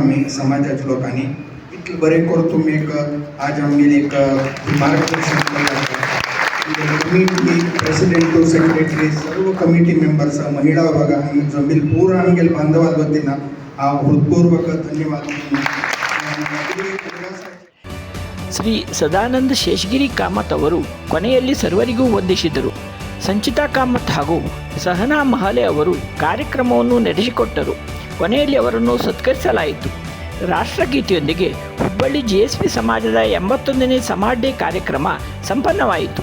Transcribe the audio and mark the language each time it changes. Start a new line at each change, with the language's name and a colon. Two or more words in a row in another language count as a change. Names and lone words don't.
Konkani: आमी समाजाच्या लोकांनी इतलें बरें करून तुमी एक आज आमगेली एक मार्गदर्शन केलां.
English: committee president to secretary
Konkani: सर्व
English: committee members
Konkani: महिला विभाग जमील पूर्ण आमगेल बांधवाल वतीन हांव हृदयपूर्वक धन्यवाद.
Kannada: ಶ್ರೀ ಸದಾನಂದ ಶೇಷಗಿರಿ ಕಾಮತ್ ಅವರು ಕೊನೆಯಲ್ಲಿ ಸರ್ವರಿಗೂ ವಂದಿಸಿದರು. ಸಂಚಿತಾ ಕಾಮತ್ ಹಾಗೂ ಸಹನಾ ಮಹಾಲೆ ಅವರು ಕಾರ್ಯಕ್ರಮವನ್ನು ನಡೆಸಿಕೊಟ್ಟರು. ಕೊನೆಯಲ್ಲಿ ಅವರನ್ನು ಸತ್ಕರಿಸಲಾಯಿತು. ರಾಷ್ಟ್ರಗೀತೆಯೊಂದಿಗೆ ಹುಬ್ಬಳ್ಳಿ GSP ಸಮಾಜದ 81ನೇ ಸಮಾಜ್ ಡೇ ಕಾರ್ಯಕ್ರಮ ಸಂಪನ್ನವಾಯಿತು.